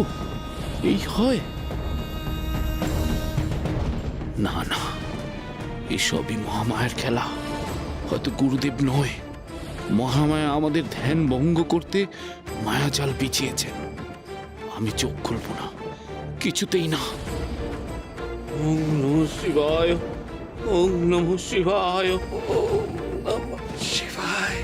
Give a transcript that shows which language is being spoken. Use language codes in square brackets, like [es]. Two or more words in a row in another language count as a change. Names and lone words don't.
[bn] এই হয়? না না, এসবই মহামায়ার খেলা। হয়তো গুরুদেব নয়, মহামায়া আমাদের ধ্যান ভঙ্গ করতে মায়াজাল বিছিয়েছেন। আমি চোখ খুলব না, কিছুতেই না। [sa] ওম নমঃ শিবায়, ওম নমঃ শিবায়, ওম নমঃ শিবায়।